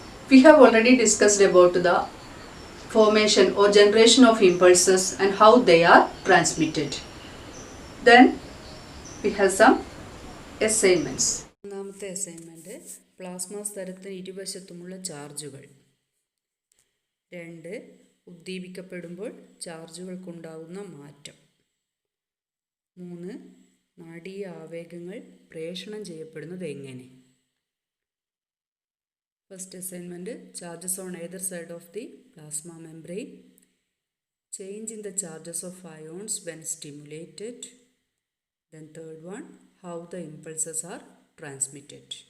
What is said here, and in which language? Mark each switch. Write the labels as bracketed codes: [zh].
[en] We have already discussed about the formation or generation of impulses and how they are transmitted. Then we have some assignments. [ml] ഒന്നാമത്തെ assignment plasma സ്ഥലത്തിന് ഇരുവശത്തുമുള്ള ചാർജുകൾ. 2. ഉദ്ദീപിക്കപ്പെടുമ്പോൾ ചാർജുകൾക്കുണ്ടാകുന്ന മാറ്റം. 3. നാഡീയ ആവേഗങ്ങൾ പ്രേഷണം ചെയ്യപ്പെടുന്നത് എങ്ങനെ? [en] First assignment, charges on either side of the plasma membrane, change in the charges of ions when stimulated. Then third one, how the impulses are transmitted.